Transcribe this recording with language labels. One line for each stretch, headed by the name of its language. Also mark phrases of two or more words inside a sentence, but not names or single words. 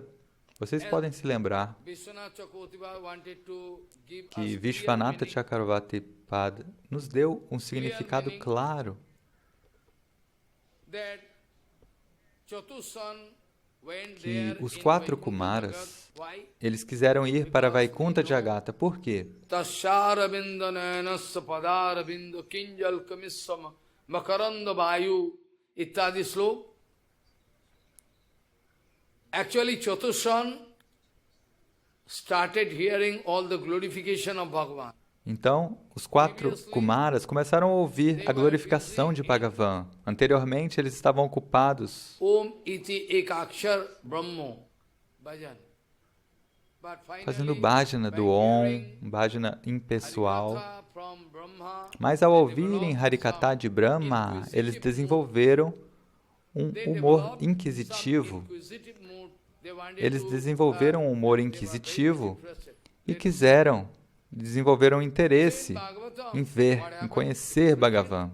Portuguese: Vocês podem se lembrar que Vishvanatha Chakravarti Pada nos deu um significado claro que os 4 Kumaras, eles quiseram ir para Vaikunta Jagata. Por quê?
English: Actually, Chatushan started hearing all the glorification of Bhagavan.
Portuguese: Então, os 4 Kumaras começaram a ouvir a glorificação de Bhagavan. Anteriormente, eles estavam ocupados
Sanskrit: ओम् इति एकाक्षरं ब्रह्म भजन्.
Portuguese: fazendo bhajana do Om, bhajana impessoal. Mas ao ouvirem Harikatha de Brahma, eles desenvolveram um humor inquisitivo. Eles desenvolveram um humor inquisitivo e desenvolveram interesse em ver, em conhecer Bhagavan.